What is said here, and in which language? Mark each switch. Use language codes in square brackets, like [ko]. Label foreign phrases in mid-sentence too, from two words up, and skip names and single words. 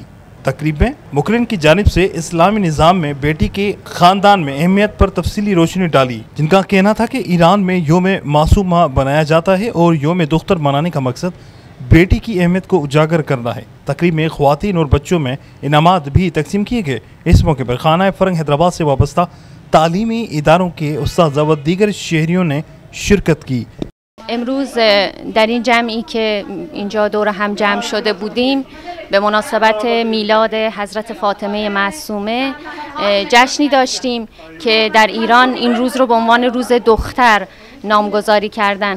[ur] تقریب میں مقررین کی جانب سے اسلامی نظام میں بیٹی کے خاندان میں اہمیت پر تفصیلی روشنی ڈالی، جن کا کہنا تھا کہ ایران میں یوم معصومہ بنایا جاتا ہے اور یوم دختر منانے کا مقصد بیٹی کی اہمیت کو اجاگر کرنا ہے. تقریب میں خواتین اور بچوں میں انعامات بھی تقسیم کیے گئے. اس موقع پر خانہ فرنگ حیدرآباد سے وابستہ تعلیمی اداروں کے استاد و دیگر شہریوں نے شرکت کی. [fa] امروز در این جمعی که اینجا دور هم جمع شده بودیم به مناسبت میلاد حضرت فاطمه معصومه جشنی داشتیم که در ایران این روز رو به عنوان روز دختر نامگذاری کردن.